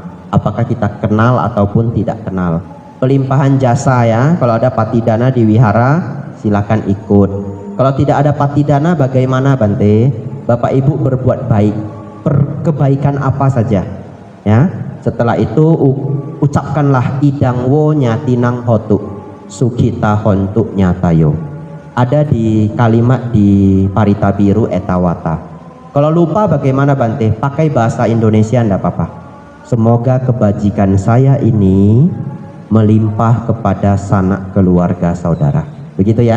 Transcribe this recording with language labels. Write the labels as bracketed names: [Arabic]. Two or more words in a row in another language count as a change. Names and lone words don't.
[Indonesian] Apakah kita kenal ataupun tidak kenal. Pelimpahan jasa ya, kalau ada patidana di wihara silakan ikut. Kalau tidak ada patidana bagaimana Bante? Bapak Ibu berbuat baik, kebaikan apa saja ya. Setelah itu ucapkanlah [Pali] idang wo nyatinang hotu sukita hontu nyatayo. [Indonesian] Ada di kalimat di Parita Biru Etawata. Kalau lupa bagaimana Bante? Pakai bahasa Indonesia enggak apa-apa. Semoga kebajikan saya ini melimpah kepada sanak keluarga saudara. Begitu ya.